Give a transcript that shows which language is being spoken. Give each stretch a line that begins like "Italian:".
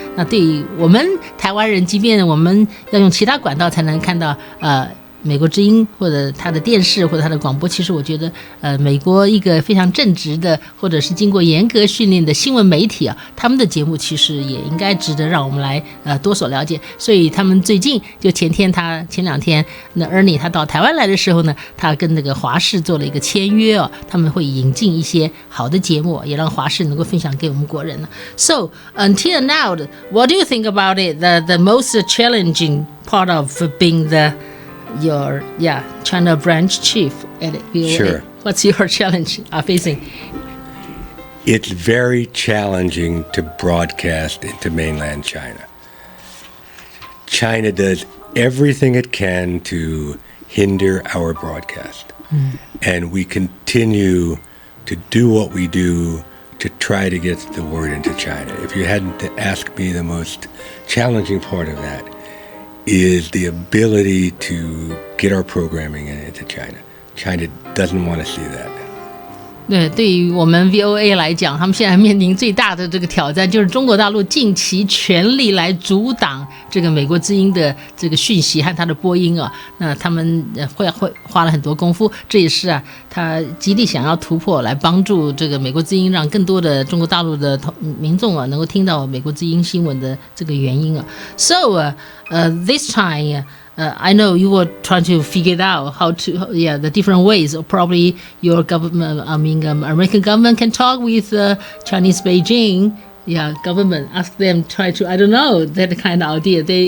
Chinese: 那对于我们台湾人，即便我们要用其他管道才能看到美国之音或者他的电视或者他的广播，其实我觉得美国一个非常正直的或者是经过严格训练的新闻媒体啊，他们的节目其实也应该值得让我们来多所了解。所以他们最近就前2天那 Ernest 他到台湾来的时候呢，他跟那个华视做了一个签约哦，他们会引进一些好的节目，也让华视能够分享给我们国人呢。
English: So until now, what do you think about it? The most challenging part of being your China branch chief at VOA. Sure. What's your challenge facing? It's very challenging to broadcast into mainland China. China does everything it can to hinder our broadcast. And we continue to do what we do to try to get the word into China. If you hadn't to ask me, the most challenging part of that is the ability to get our programming into China. China doesn't want to see that.
Chinese: 对于我们 VOA 来讲，他们现在面临最大的这个挑战，就是中国大陆尽其全力来阻挡这个美国之音的这个讯息和它的播音啊。那他们会花了很多功夫，这也是他极力想要突破，来帮助这个美国之音，让更多的中国大陆的民众能够听到美国之音新闻的这个原因啊。
English: So this time.I know you were trying to figure it out how to, the different ways. Probably your government, American government can talk with Chinese Beijing, government, ask them, try to, I don't know, that kind of idea.